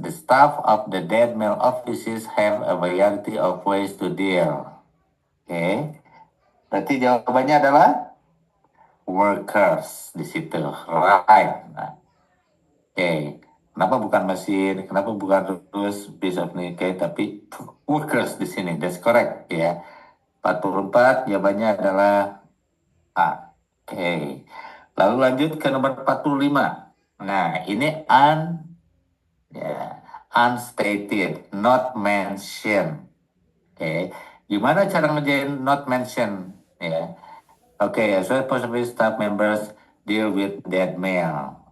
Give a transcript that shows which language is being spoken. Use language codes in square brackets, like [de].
[en] The staff of the dead mail offices have a variety of ways to deal. [id] Oke. Berarti jawabannya adalah workers di situ. Right. Nah. Oke. Kenapa bukan mesin? Kenapa bukan terus [en] piece of nickel, [id] tapi workers di sini? [en] That's correct, [id] ya. 44 jawabannya adalah A. Oke. Lalu lanjut ke nomor 45. Nah, ini [en] Ya, unstated, not mentioned. [id] Oke, gimana cara ngerjain not mentioned? Ya, oke, [en] as well possible staff members deal with dead mail.